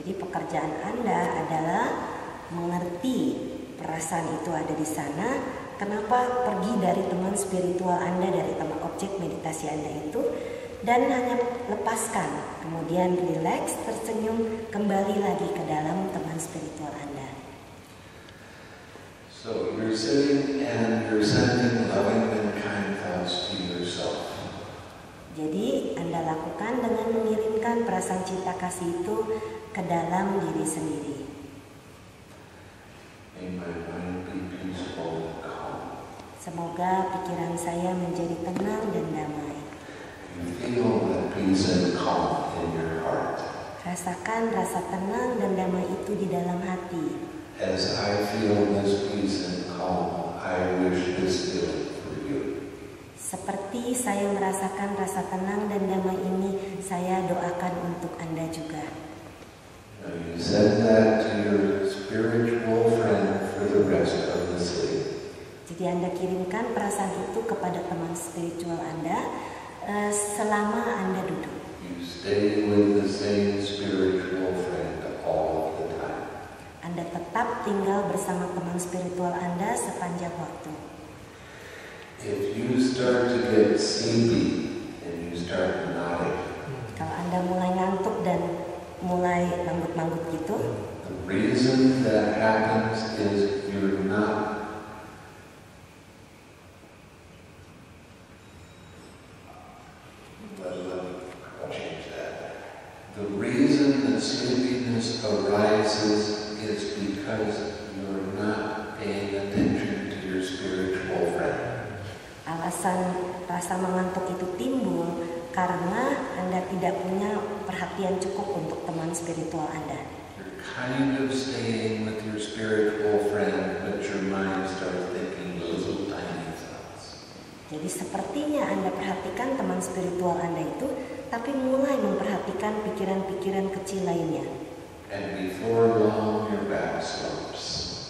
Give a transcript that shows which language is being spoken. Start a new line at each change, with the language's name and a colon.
Indonesian: pekerjaan Anda adalah mengerti perasaan itu ada di sana. Kenapa pergi dari teman spiritual Anda, dari teman objek meditasi Anda itu, dan hanya lepaskan, kemudian rileks, tersenyum, kembali lagi ke dalam teman spiritual Anda.
English: So you're sitting and you're sending loving and kind thoughts to yourself.
Indonesian: Jadi Anda lakukan dengan mengirimkan perasaan cinta kasih itu ke dalam diri sendiri.
English: May my mind be peaceful and calm.
Indonesian: Semoga pikiran saya menjadi tenang dan damai.
English: You feel that peace and calm in your heart.
Indonesian: Rasakan rasa tenang dan damai itu di dalam hati.
English: As I feel this peace and calm, I wish this feeling for you.
Indonesian: Seperti saya merasakan rasa tenang dan damai ini, saya doakan untuk Anda juga.
English: Now you send that to your spiritual friend for the rest of the sitting.
Indonesian: Jadi Anda kirimkan perasaan itu kepada teman spiritual Anda selama Anda duduk.
English: You stay with the same spiritual friend all of the time.
Indonesian: Anda tetap tinggal bersama teman spiritual Anda sepanjang waktu.
English: If you start to get sleepy and you start nodding,
Indonesian: Kalau Anda mulai ngantuk dan mulai manggut-manggut gitu,
English: the reason that happens is you're not I'll change that. The reason that sleepiness arises is because you're not paying attention to your spiritual friend.
Indonesian: alasan rasa mengantuk itu timbul karena Anda tidak punya perhatian cukup untuk teman spiritual Anda.
English: You're kind of staying with your spiritual friend, but your mind starts thinking little tiny thoughts.
Indonesian: Jadi sepertinya Anda perhatikan teman spiritual Anda itu, tapi mulai memperhatikan pikiran-pikiran kecil lainnya.
English: And before long, your back slumps.